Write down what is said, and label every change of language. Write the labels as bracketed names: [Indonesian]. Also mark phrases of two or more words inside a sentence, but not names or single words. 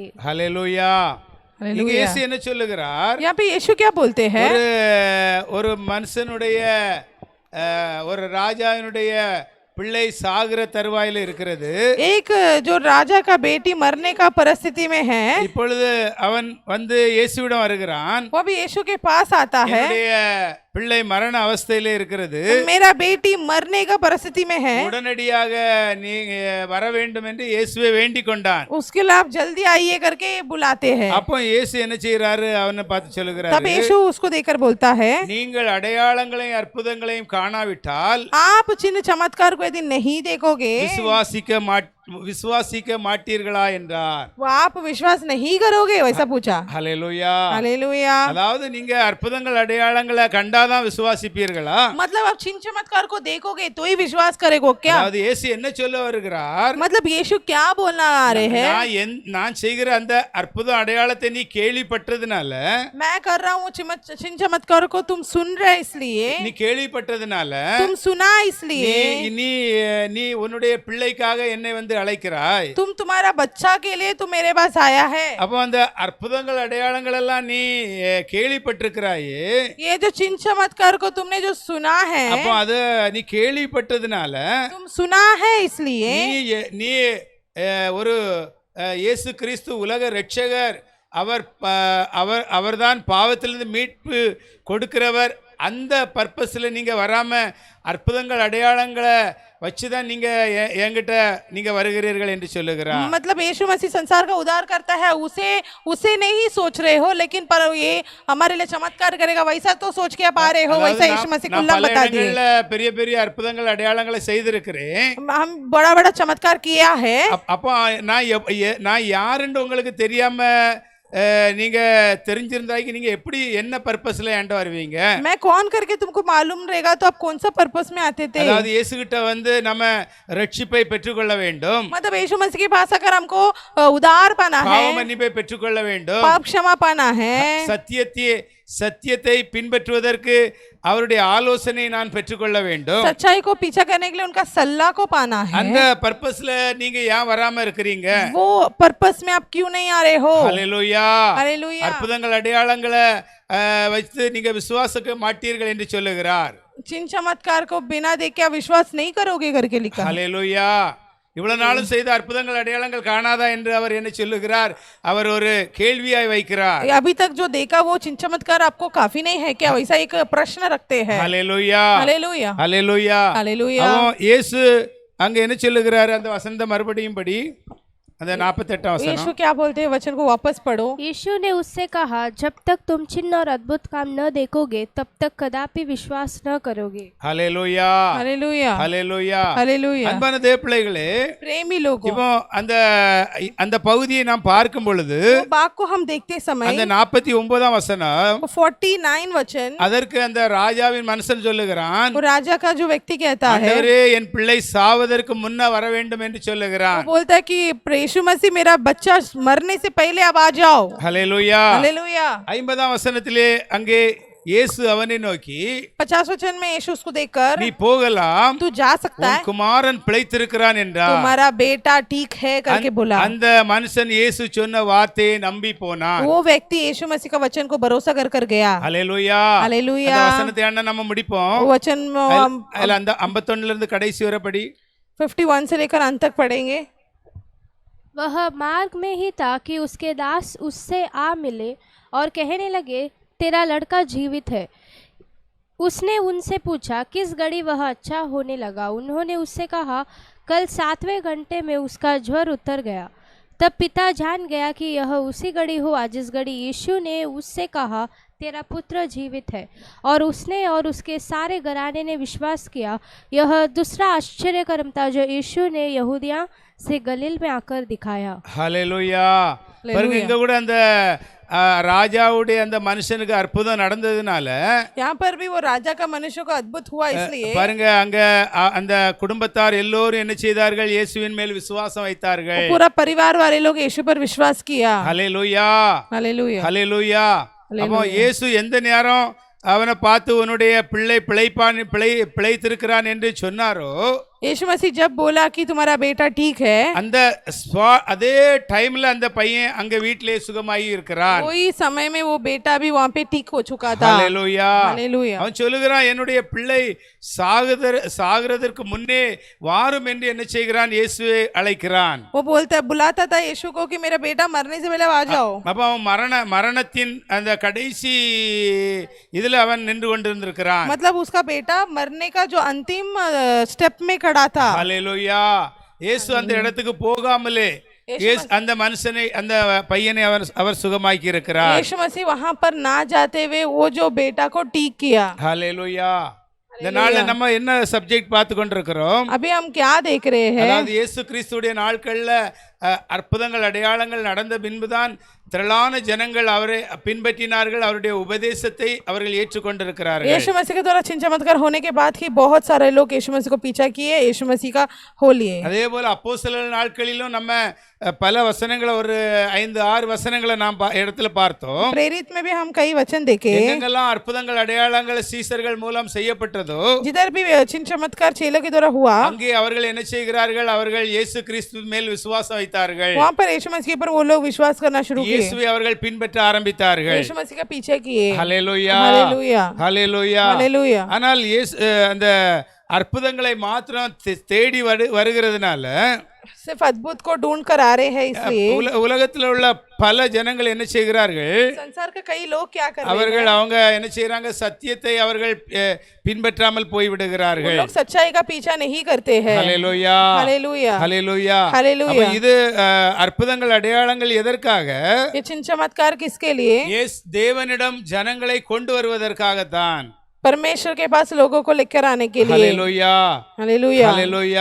[Tamil] ஹல்லேலூயா. இங்க இயேசு என்ன சொல்லுகிறார்? [Hindi] यहाँ पे यीशु क्या बोलते हैं? [Tamil] ஒரு மனுஷனுடைய ஒரு ராஜாவினுடைய பிள்ளை சாகிற தருவாயில இருக்கிறது. [Hindi] एक जो राजा का बेटी मरने का परिस्थिति में है. [Tamil] இப்பொழுது அவன் வந்து இயேசுவிடம் வருகிறான். [Hindi] वो भी यीशु के पास आता है. [Tamil] பிள்ளை மரண அவஸ்தையிலே இருக்கிறது. [Hindi] मेरा बेटी मरने का परिस्थिति में है. [Tamil] உடனடியாக நீ வர வேண்டும் என்று இயேசுவை வேண்டிக் கொண்டான். [Hindi] उसके लिए आप जल्दी आइए करके बुलाते हैं. [Tamil] அப்போ இயேசு என்ன செய்யறாரு? அவனை பார்த்து சொல்லுகிறாரு. [Hindi] तब यीशु उसको देखकर बोलता है, [Tamil] நீங்கள் அடையாளங்களையும் அற்புதங்களையும் காணாவிட்டால் [Hindi] आप चिन्ह चमत्कार को यदि नहीं देखोगे, [Tamil] விசுவாசிக்க விசுவாசிக்க மாட்டீர்களா என்றார். [Hindi] वो आप विश्वास नहीं करोगे वैसा पूछा. [Tamil] ஹல்லேலூயா. [Hindi] हालेलुया. [Tamil] அதாவது நீங்க அற்புதங்கள் அடையாளங்களை கண்டாதான் விசுவாசிப்பீர்களா? [Hindi] मतलब आप चिन्ह चमत्कार को देखोगे तो ही विश्वास करेगो क्या? [Tamil] அதாவது இயேசு என்ன சொல்ல வருகிறார்? [Hindi] मतलब यीशु क्या बोलना आ रहे हैं? [Tamil] நான் செய்கிற அந்த அற்புத அடையாளத்தை நீ கேள்விப்பட்டதுனால, [Hindi] मैं कर रहा हूँ चिन्ह चमत्कार को तुम सुन रहे इसलिए, [Tamil] நீ கேள்விப்பட்டதுனால, [Hindi] तुम सुना इसलिए, [Tamil] நீ நீ உன்னுடைய பிள்ளைக்காக என்னை வந்து அழைக்கிறாய். [Hindi] तुम तुम्हारा बच्चा के लिए तुम मेरे पास आया है. [Tamil] அப்போ அந்த அற்புதங்கள் அடையாளங்கள் எல்லாம் நீ கேள்விப்பட்டிருக்கிறாயே, [Hindi] ये जो चिन्ह चमत्कार को तुमने जो सुना है, [Tamil] அப்போ அது நீ கேள்விப்பட்டதுனால, [Hindi] तुम सुना है इसलिए, [Tamil] நீ ஒரு இயேசு கிறிஸ்து உலக இரட்சகர், அவர்தான் பாவத்திலிருந்து மீட்பு கொடுக்கிறவர், அந்த பர்பஸில் நீங்கள் வராமல் அற்புதங்கள் அடையாளங்களை வச்சுதான் நீங்க என்கிட்ட நீங்க வருகிறீர்கள் என்று சொல்லுகிறார். [Hindi] मतलब यीशु मसीह संसार का उद्धार करता है, उसे नहीं सोच रहे हो, लेकिन पर ये हमारे लिए चमत्कार करेगा वैसा तो सोच के आप आ रहे हो. वैसा यीशु मसीह को बता दिए. [Tamil] பெரிய பெரிய அற்புதங்கள் அடையாளங்களை செய்திருக்கிறேன், [Hindi] हम बड़ा बड़ा चमत्कार किया है. [Tamil] அப்போ நான் யாருன்னு உங்களுக்கு தெரியாம நீங்க தெரிஞ்சிருந்தாக்கி நீங்க எப்படி என்ன பர்பஸ்ல என்கிட்ட வருவீங்க? [Hindi] मैं कौन करके तुमको मालूम रहेगा तो आप कौन सा पर्पस में आते थे? [Tamil] அதாவது இயேசு கிட்ட வந்து நம்ம ரட்சிப்பை பெற்றுக்கொள்ள வேண்டும். [Hindi] मतलब यीशु मसीह के पास आकर हमको उद्धार पाना है, [Tamil] பாவ மன்னிப்பை பெற்றுக்கொள்ள வேண்டும், [Hindi] पाप क्षमा पाना है, [Tamil] சத்தியத்தை பின்பற்றுவதற்கு அவருடைய ஆலோசனை நான் பெற்றுக்கொள்ள வேண்டும், [Hindi] सच्चाई को पीछा करने के लिए उनका सलाह को पाना है. [Tamil] அந்த பர்பஸ்ல நீங்க ஏன் வராம இருக்கீங்க? [Hindi] वो पर्पस में आप क्यों नहीं आ रहे हो? [Tamil] ஹல்லேலூயா. [Hindi] हालेलुया. [Tamil] அற்புதங்கள் அடையாளங்களை வைத்து நீங்க விசுவாசிக்க மாட்டீர்கள் என்று சொல்லுகிறார். [Hindi] चिन्ह चमत्कार को बिना देखे आप विश्वास नहीं करोगे करके लिखा. [Tamil] ஹல்லேலூயா. இவ்வளவு நாளும் செய்த அற்புதங்கள் அடையாளங்கள் காணாதா என்று அவர் என்ன சொல்லுகிறார்? அவர் ஒரு கேள்வியாய் வைக்கிறார். [Hindi] अभी तक जो देखा वो चिन्ह चमत्कार आपको काफी नहीं है क्या, वैसा एक प्रश्न रखते हैं. [Tamil] ஹல்லேலூயா. [Hindi] हालेलुया. [Tamil] ஹல்லேலூயா. [Hindi] हालेलुया. [Tamil] இயேசு அங்க என்ன சொல்லுகிறார்? அந்த வசனத்தை மறுபடியும் படி, அந்த 48 வசனம். [Hindi] यीशु क्या बोलते हैं, वचन को वापस पढ़ो. यीशु ने उससे कहा, जब तक तुम चिन्ह और अद्भुत काम न देखोगे तब तक कदापि विश्वास न करोगे. [Tamil] ஹல்லேலூயா. [Hindi] हालेलुया. [Tamil] ஹல்லேலூயா. [Hindi] हालेलुया. [Tamil] அன்பான தேவப்பிள்ளைகளே, [Hindi] प्रेमी लोगों, [Tamil] இப்போ அந்த பகுதியை நாம் பார்க்கும் பொழுது, [Hindi] बाग को हम देखते समय [Tamil] அந்த 49 வசனம், [Hindi] 49 वचन, [Tamil] அதற்கு அந்த ராஜாவின் மனுஷன் சொல்லுகிறான், [Hindi] वो राजा का जो व्यक्ति कहता है, [Tamil] ஆண்டவரே என் பிள்ளை சாவதற்கு முன்ன வர வேண்டும் என்று சொல்லுகிறான். [Hindi] वो बोलता है कि यीशु मसीह मेरा बच्चा मरने से पहले आप आ जाओ. [Tamil] ஹல்லேலூயா. [Hindi] हालेलुया. [Tamil] 50 வசனத்திலே அங்கே இயேசு அவனை நோக்கி, [Hindi] 50 वचन में यीशु उसको देखकर, [Tamil] நீ போகலாம், [Hindi] तू जा सकता [Tamil] உன் [Hindi] है, [Tamil] குமாரன் பிழைத்திருக்கிறான் என்றார். [Hindi] तुम्हारा बेटा ठीक है करके बोला. [Tamil] அந்த மனுஷன் இயேசு சொன்ன வார்த்தையை நம்பி போனான். [Hindi] वो व्यक्ति यीशु मसीह का वचन को भरोसा कर गया. [Tamil] ஹல்லேலூயா. [Hindi] हालेलुया. [Tamil] அந்த வசனத்தை அண்ணா நம்ம முடிப்போம். [Hindi] वो वचन [Tamil] அதுல அந்த 51 இருந்து கடைசி வரை படி. [Hindi] 51 से लेकर अंत तक पढ़ेंगे. वह मार्ग में ही था कि उसके दास उससे आ मिले और कहने लगे, तेरा लड़का जीवित है. उसने उनसे पूछा, किस घड़ी वह अच्छा होने लगा? उन्होंने उससे कहा, कल 7वें घंटे में उसका ज्वर उतर गया. तब पिता जान गया कि यह उसी घड़ी हुआ जिस घड़ी यीशु ने उससे कहा, तेरा पुत्र जीवित है. और उसने और उसके सारे घराने ने विश्वास किया. यह दूसरा आश्चर्य कर्म था जो यीशु ने यहूदिया से गलील में आकर दिखाया. [Tamil] ஹல்லேலூயா. பாருங்க, இங்க கூட அந்த ராஜாவுடைய அந்த மனுஷனுக்கு அற்புதம் நடந்ததுனால, [Hindi] यहाँ पर भी वो राजा का मनुष्य को अद्भुत हुआ इसलिए, [Tamil] பாருங்க அங்க அந்த குடும்பத்தார் எல்லோரும் என்ன செய்தார்கள்? இயேசுவின் மேல் விசுவாசம் வைத்தார்கள். [Hindi] पूरा परिवार वाले लोग यीशु पर विश्वास किया. [Tamil] ஹல்லேலூயா. [Hindi] हालेलुया. [Tamil] ஹல்லேலூயா. அப்போ இயேசு எந்த நேரம் அவனை பார்த்து உன்னுடைய பிள்ளை பிழைத்திருக்கிறான் என்று சொன்னாரோ, [Hindi] यीशु मसीह जब बोला कि तुम्हारा बेटा ठीक है, [Tamil] அந்த அதே டைம்ல அந்த பையன் அங்க வீட்டிலே சுகமாயி இருக்கிறான். [Hindi] वही समय में वो बेटा भी वहाँ पे ठीक हो चुका था. [Tamil] ஹல்லேலூயா. [Hindi] हालेलुया. [Tamil] அவன் சொல்லுகிறான், என்னுடைய பிள்ளை சாகிறதற்கு முன்னே வாரும் என்று என்ன செய்கிறான்? இயேசுவை அழைக்கிறான். [Hindi] वो बोलता है, बुलाता था यीशु को कि मेरा बेटा मरने से पहले आ जाओ. [Tamil] அப்ப அவன் மரணத்தின் அந்த கடைசி இதுல அவன் நின்று கொண்டிருந்திருக்கிறான். [Hindi] मतलब उसका बेटा मरने का जो अंतिम स्टेप में खड़ा था. [Tamil] ஹல்லேலூயா. இயேசு அந்த இடத்துக்கு போகாமலே அந்த மனுஷனை அந்த பையனை அவர் சுகமாக்கி இருக்கிறார். [Hindi] यीशु मसीह वहां पर ना जाते हुए वो जो बेटा को ठीक किया. [Tamil] ஹல்லேலூயா. இந்த நாள்ல நம்ம என்ன சப்ஜெக்ட் பார்த்து கொண்டிருக்கிறோம்? [Hindi] अभी हम क्या देख रहे हैं? [Tamil] அதாவது இயேசு கிறிஸ்துடைய நாட்கள்ல அற்புதங்கள் அடையாளங்கள் நடந்த பின்புதான் திரளான ஜனங்கள் அவரை பின்பற்றினார்கள், அவருடைய உபதேசத்தை அவர்கள் ஏற்றுக்கொண்டிருக்கிறார்கள். [Hindi] यीशु मसीह के द्वारा चिन्ह चमत्कार होने के बाद ही बहुत सारे लोग यीशु मसीह को पीछा किए, यीशु मसीह का हो लिए। [Tamil] அதே போல அப்போஸ்தலர் நாட்களிலும் நம்ம பல வசனங்களை ஒரு 5-6 வசனங்களை நாம் இடத்துல பார்த்தோம். [Hindi] प्रेरित में भी हम कई वचन देखे, [Tamil] எங்கெங்கெல்லாம் அற்புதங்கள் அடையாளங்கள் சீசர்கள் மூலம் செய்யப்பட்டதோ [Hindi] जिधर भी चिन्ह चमत्कार चेलों के द्वारा हुआ, [Tamil] அங்கே அவர்கள் என்ன செய்கிறார்கள்? அவர்கள் இயேசு கிறிஸ்து மேல் விசுவாசம் வைத்தார்கள். [Hindi] वहाँ पर यीशु मसीह पर वो लोग विश्वास करना शुरू किए, [Tamil] இயேசுவை அவர்கள் பின்பற்ற ஆரம்பித்தார்கள். [Hindi] यीशु मसीह का पीछे किए। [Tamil] ஹல்லேலூயா, [Hindi] हालेलुया, [Tamil] ஹல்லேலூயா, [Hindi] हालेलुया। [Tamil] ஆனால் அந்த அற்புதங்களை மாத்திரம் தேடி வருகிறதுனால [Hindi] सिर्फ अद्भुत को ढूंढ कर आ रहे हैं, इसलिए [Tamil] உலகத்தில் உள்ள பல ஜனங்கள் என்ன செய்கிறார்கள்? [Hindi] संसार के कई लोग क्या कर रहे हैं? [Tamil] அவர்கள் அவங்க என்ன செய்றாங்க? சத்தியத்தை அவர்கள் பின்பற்றாமல் போய் விடுகிறார்கள். [Hindi] लोग सच्चाई का पीछा नहीं करते हैं। [Tamil] ஹல்லேலூயா, [Hindi] हालेलुया, [Tamil] ஹல்லேலூயா, [Hindi] हालेलुया। [Tamil] அப்ப இது அற்புதங்கள் அடையாளங்கள் எதற்காக? [Hindi] ये चिन्ह चमत्कार किसके लिए? [Tamil] தேவனிடம் ஜனங்களை கொண்டு வருவதற்காகத்தான். [Hindi] परमेश्वर के पास लोगों को लेकर आने के लिए। [Tamil] ஹல்லேலூயா, [Hindi] हालेलुया, [Tamil] ஹல்லேலூயா,